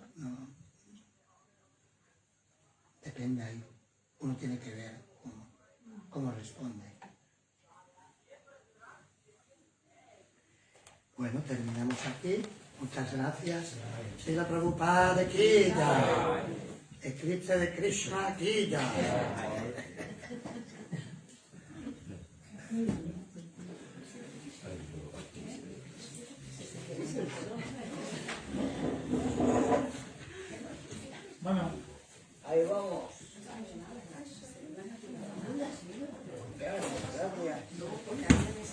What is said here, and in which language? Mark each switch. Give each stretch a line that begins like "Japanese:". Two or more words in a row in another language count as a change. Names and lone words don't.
Spanish: No. Depende ahí. Uno tiene que ver cómo responde. Bueno, terminamos aquí. Muchas gracias.
Hindi: श्रील प्रभुपाद की जय.
Spanish: Eclipse de Krishna
Hindi: की जय.
Spanish: Bueno, Ahí vamos. Gracias.